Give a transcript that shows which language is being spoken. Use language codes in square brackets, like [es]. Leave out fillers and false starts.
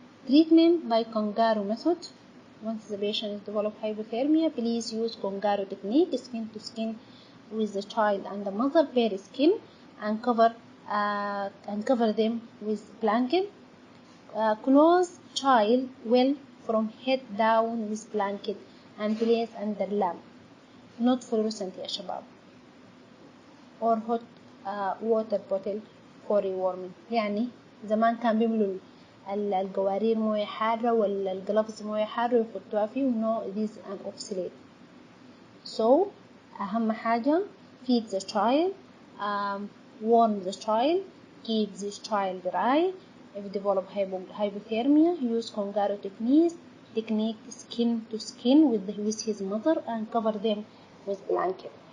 [en] Treatment by kangaroo method. Once the patient has developed hypothermia, please use kangaroo technique, skin to skin with the child and the mother, bare skin, and cover them with blanket. Close child well from head down with blanket and place under lamp. Not fluorescent يا شباب. Or hot water bottle for rewarming. [ar] يعني زمان كان بيملوا القوارير موية حارة ولا الجلافز موية حارة ويحطوها فيه. [en] No, it is an obsolete. So [ar] أهم حاجة, [en] feed the child, warm the child, keep this child dry. If develop hypothermia, use kangaroo technique skin to skin with his mother and cover them with blanket.